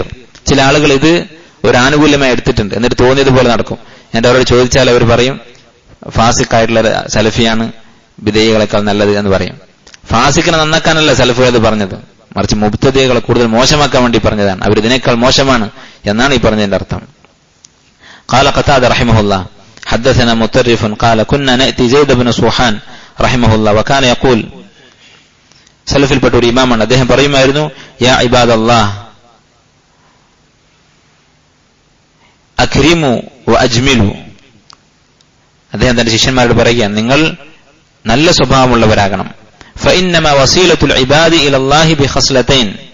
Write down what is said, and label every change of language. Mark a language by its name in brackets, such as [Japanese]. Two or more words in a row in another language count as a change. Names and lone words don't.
[Malayalam] ചില ആളുകൾ ഇത് ഒരു ആനുകൂല്യമായി എടുത്തിട്ടുണ്ട്, എന്നിട്ട് തോന്നിയതുപോലെ നടക്കും. എന്നിട്ട് അവരോട് ചോദിച്ചാൽ അവർ പറയും ഫാസിക്കായിട്ടുള്ള സലഫിയാണ് ബിദഈകളെക്കാൾ നല്ലത് എന്ന് പറയും. ഫാസിക്കിനെ നന്നാക്കാനല്ല സലഫുകൾ അത് പറഞ്ഞത്, മറിച്ച് മുബ്തദികളെ കൂടുതൽ മോശമാക്കാൻ വേണ്ടി പറഞ്ഞതാണ്. അവർ ഇതിനേക്കാൾ മോശമാണ് എന്നാണ് ഈ പറഞ്ഞതിന്റെ അർത്ഥം. [Arabic] قال قتادة رحمه الله حدثنا مطرف قال كنا نأتي زيد بن صوحان رحمه الله وكان يقول, [Malayalam] സലഫിൽപ്പെട്ട ഒരു ഇമാമാണ്, അദ്ദേഹം പറയുമായിരുന്നു, [Arabic] يا عباد الله أكرموا وأجملوا. [Malayalam] അദ്ദേഹം തന്റെ ശിഷ്യന്മാരോട് പറയുകയാണ്, നിങ്ങൾ നല്ല സ്വഭാവമുള്ളവരാകണം. [Arabic] فإنما وسيلة العباد إلى الله بخصلتين.